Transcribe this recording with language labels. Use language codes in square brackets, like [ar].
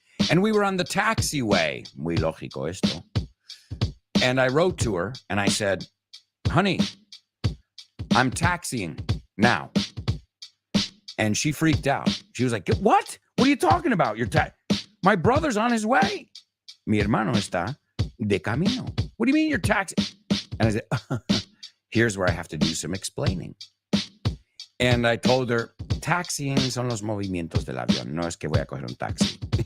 [en] And we were on the taxiway. [es] Muy lógico esto. [en] And I wrote to her and I said, honey, I'm taxiing now. And she freaked out. She was like, what? What are you talking about? My brother's on his way. [es] Mi hermano está de camino. [en] What do you mean you're taxiing? And I said, here's where I have to do some explaining. And I told her, [es] taxiing son los movimientos del avión. No es que voy a coger un taxi.